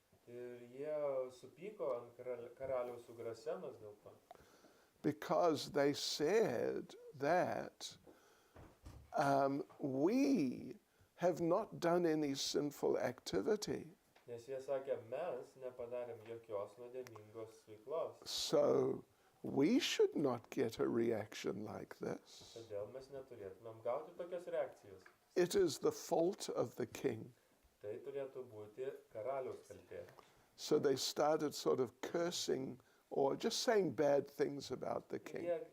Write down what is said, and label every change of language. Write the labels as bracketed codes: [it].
[lt] Ir jie supyko ant karaliaus Ugrasenos dėl to. [en] Because they said that we have not done any sinful activity. [lt] Nes jie sakė, mes nepadarėm jokios nuodėmingos veiklos. [en] So we should not get a reaction like this. [lt] Todėl mes neturėtumėm gauti tokios reakcijos. [en] It is the fault of the king. [lt] Tai turėtų būti karaliaus kaltė. [en] So they started sort of cursing or just saying bad things about the king.